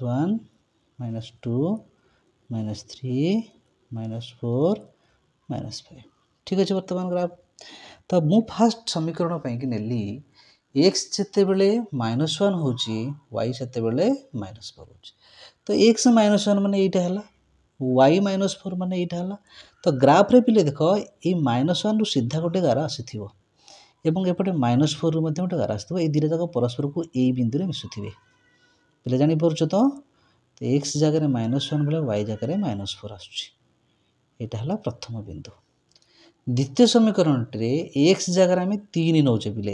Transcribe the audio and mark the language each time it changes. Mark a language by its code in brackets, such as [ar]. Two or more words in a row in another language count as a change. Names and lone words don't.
[or] -2 -3 -4 -5 ଠିକ୍ ଅଛି ବର୍ତ୍ତମାନ ଗ୍ରାଫ୍ ତ ମୁଁ ଫର୍ଷ୍ଟ ସମୀକରଣ ପାଇଁ କି ନେଲି x ଯେତେ ବେଳେ -1 ହେଉଛି y ଯେତେ ବେଳେ -4 ହେଉଛି ତ x -1 ମାନେ ଏଇଟା ହେଲା y -4 ମାନେ ଏଇଟା ହେଲା ତ ଗ୍ରାଫ୍ ରେ ପିଲେ ଦେଖ ଏ -1 ରୁ ସିଧା ଗୋଟେ ଗାର ଆସିଥିବ ଏବଂ ଏପଟେ -4 ମଧ୍ୟ ଗୋଟେ ଗାର ଆସିଥିବ। ଏଇ ଦୁଇଟା ଯାକ ପରସ୍ପରକୁ ଏଇ ବିନ୍ଦୁରେ ମିଶୁଥିବେ। ପିଲା ଜାଣିପାରୁଛ ତ? x ଜାଗାରେ -1 ବେଳେ y ଜାଗାରେ -4 ଆସୁଛି। ଏଇଟା ହେଲା ପ୍ରଥମ ବିନ୍ଦୁ। ଦ୍ୱିତୀୟ ସମୀକରଣଟିରେ x ଜାଗାରେ ଆମେ 3 ନେଉଛେ ପିଲେ।